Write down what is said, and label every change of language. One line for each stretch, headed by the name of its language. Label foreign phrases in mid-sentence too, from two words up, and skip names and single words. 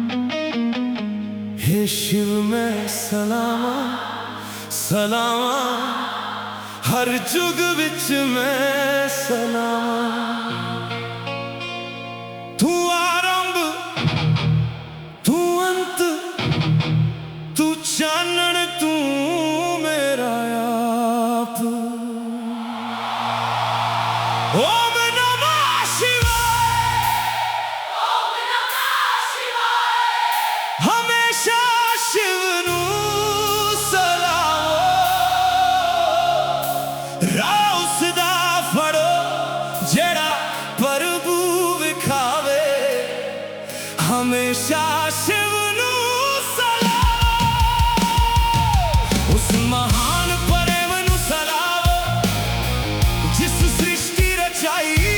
Punjabi: ਹੇ ਸ਼ਿਵ ਮੈਂ ਸਲਾਵਾਂ ਸਲਾਵਾਂ, ਹਰ ਜੁਗ ਵਿੱਚ ਮੈਂ ਸਲਾਵਾਂ। ਤੂ ਆਰੰਭ ਤੂ ਅੰਤ ਤੂ ਚਾਨਣ ਤੂ ਮੇਰਾ ਆਪ।
Sanskrit: ओम नमः शिवाय, ओम नमः शिवाय।
Punjabi: ਹਮੇਸ਼ਾ ਸ਼ਿਵ ਨੂ ਸਲਾਵੋ, ਰਾਹ ਉਸਦਾ ਫੜੋ ਜਿਹੜਾ ਪ੍ਰਭੂ ਵਿਖਾਵੇ। ਹਮੇਸ਼ਾ ਸ਼ਿਵ ਨੂ ਸਲਾਵੋ, ਉਸ ਮਹਾਨ ਪ੍ਰੇਮ ਨੂ ਸਲਾਵੋ ਜਿਸ ਸ੍ਰਿਸ਼ਟੀ ਰਚਾਈ।